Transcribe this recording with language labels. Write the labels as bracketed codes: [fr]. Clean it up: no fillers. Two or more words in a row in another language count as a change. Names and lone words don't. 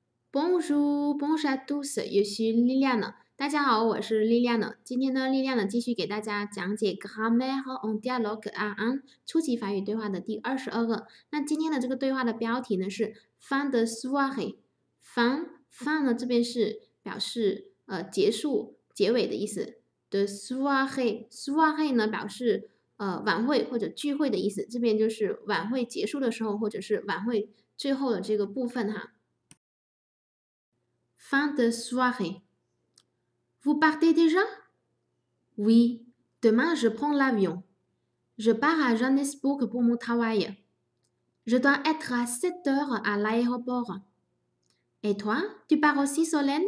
[fr] Bonjour, bonjour à tous, je suis Liliane。 [zh] 大家好，我是 Liliane。今天呢，Liliane 继续给大家讲解 Grammaire en dialogue A1 初级法语对话的第22个。那今天的这个对话的标题呢是 [fr] fin de soirée。 [zh] fin 呢这边是表示结束、结尾的意思。的 soirée 呢表示晚会或者聚会的意思，这边就是晚会结束的时候，或者是晚会最后的这个部分哈。 [fr] Fin de soirée. Vous partez déjà? Oui, demain je prends l'avion. Je pars à Johannesburg pour mon travail. Je dois être à 7 heures à l'aéroport. Et toi, tu pars aussi, Solène?